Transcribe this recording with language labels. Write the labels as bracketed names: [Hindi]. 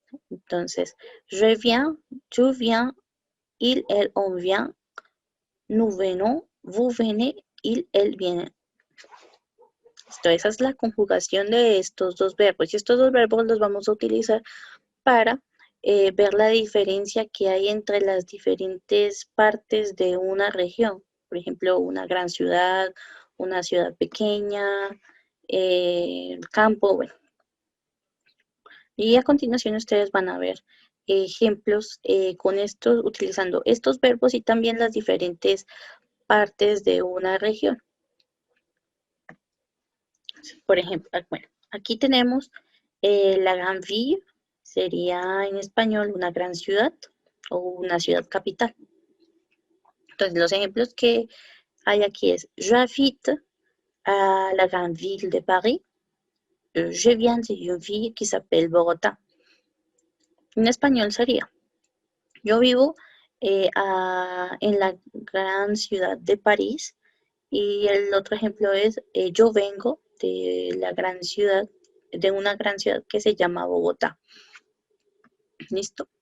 [French] Entonces, je viens, tu viens, il, elle, on vient, nous venons, vous venez, il, elle viene. [Spanish] Esa es la conjugación de estos dos verbos. Y estos dos verbos los vamos a utilizar para ver la diferencia que hay entre las diferentes partes de una región. Por ejemplo, una gran ciudad, una ciudad pequeña, el campo, bueno. Y a continuación ustedes van a ver ejemplos con estos, utilizando estos verbos y también las diferentes partes de una región. Por ejemplo, bueno, aquí tenemos la gran ville, sería en español una gran ciudad o una ciudad capital. Entonces, los ejemplos que hay aquí es [French] j'habite à la grande ville de Paris. Je viens d'une ville qui s'appelle Bogotá. [Spanish] En español sería, yo vivo en la gran ciudad de París. Y el otro ejemplo es, yo vengo de la gran ciudad, de una gran ciudad que se llama Bogotá. ¿Listo?